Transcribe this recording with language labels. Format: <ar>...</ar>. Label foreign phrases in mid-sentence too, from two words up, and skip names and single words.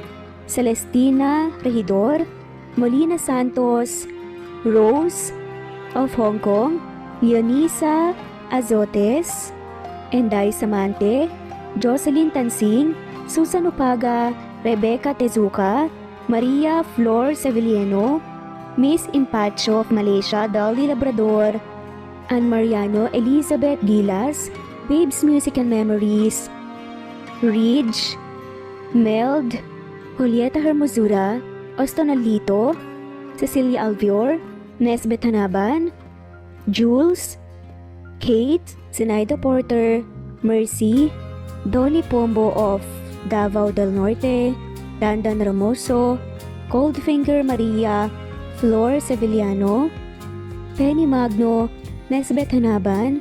<en>Celestina Regidor, Molina Santos, Rose of Hong Kong, Leonisa Azotes, Enday Samante, Jocelyn Tansing, Susan Upaga, Rebecca Tezuka, Maria Flor Sevilleno, Miss Impacho of Malaysia, Dolly Labrador, Ann Mariano Elizabeth Gilas, Babes Music and Memories, Ridge, Meld, Julieta Hermosura, Ostonalito, Cecilia Alvior, Nesbeth Hanaban, Jules, Kate, Zenaida Porter, Mercy, Donnie Pombo of Davao del Norte, Dandan Ramoso, Goldfinger Maria, Flor Sevillano, Penny Magno, Nesbeth Hanaban,</en>